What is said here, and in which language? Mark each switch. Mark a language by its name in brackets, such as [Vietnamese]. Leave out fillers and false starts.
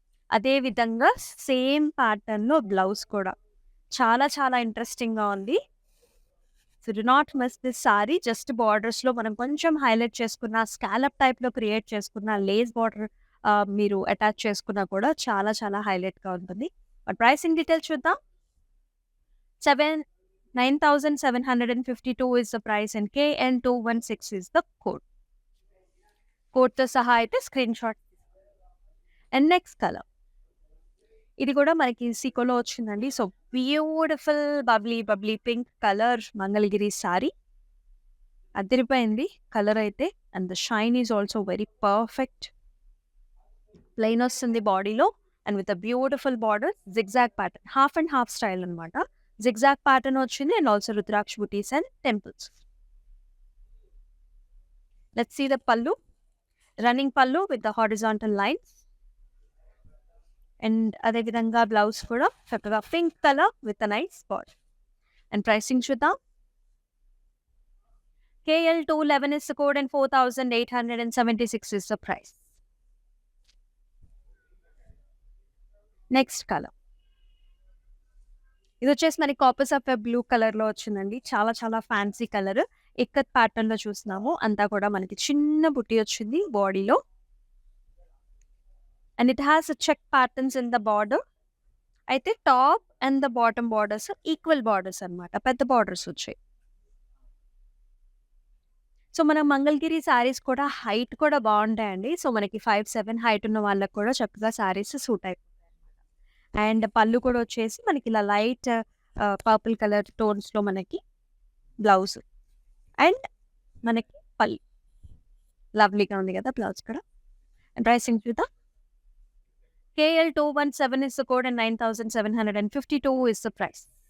[Telugu] అదే విధంగా సేమ్ ప్యాటర్న్లో బ్లౌజ్ కూడా చాలా చాలా ఇంట్రెస్టింగ్గా ఉంది. [English] So do not miss this sari. [Telugu] Just బార్డర్స్‌లో మనం కొంచెం హైలైట్ చేసుకున్న, స్కాలప్ టైప్‌లో క్రియేట్ చేసుకున్న, లేస్ బార్డర్ మీరు అటాచ్ చేసుకున్నా కూడా చాలా చాలా హైలైట్‌గా ఉంటుంది. బట్ ప్రైసింగ్ డీటెయిల్స్ చూద్దాం. [English] 9,752 is the price and KN216 is the code. [Telugu] కోడ్‌తో సహా అయితే స్క్రీన్‌షాట్. And next colour. ఇది కూడా మనకి సీకోలో వచ్చిందండి. [English] So beautiful bubbly pink colour Mangalagiri sari. [Telugu] అదిరిపోయింది కలర్ అయితే. [English] And the shine is also very perfect. Plain వస్తుంది బాడీలో and with a beautiful border, zigzag pattern, half and half style అనమాట. Zigzag pattern వచ్చింది and also rudraksha butis and temples. Let's see the pallu. Running pallu with the horizontal lines. And అదేవిధంగా blouse కూడా చక్కగా pink colour with a nice border. [Telugu] And pricing చూద్దాం. [English] KL211 is the code and 4,876 is the price. Next colour. [Telugu] ఇది వచ్చేసి మనకి copper sapphire blue కలర్‌లో వచ్చిందండి. చాలా చాలా ఫ్యాన్సీ కలర్. ఇక్కత్ ప్యాటర్న్‌లో చూస్తున్నాము. అంతా కూడా మనకి చిన్న బుట్టి వచ్చింది బాడీలో. [English] And it has check patterns in the border. [Telugu] అయితే top and the bottom borders equal borders అనమాట. పెద్ద బార్డర్స్ వచ్చాయి. సో మన మంగళగిరి శారీస్ కూడా హైట్ కూడా బాగుంటాయండి. సో మనకి 5'7" హైట్ ఉన్న వాళ్ళకి కూడా చక్కగా శారీస్ సూట్ అయిపోతాయి. అండ్ పళ్ళు కూడా వచ్చేసి మనకి ఇలా లైట్ పర్పుల్ కలర్ టోన్స్‌లో మనకి బ్లౌజ్ అండ్ మనకి పళ్ళు. లవ్లీగా ఉంది కదా బ్లౌజ్ కూడా. అండ్ ప్రైసింగ్ చూద్దాం. [English] KL217 is the code and 9,752 is the price.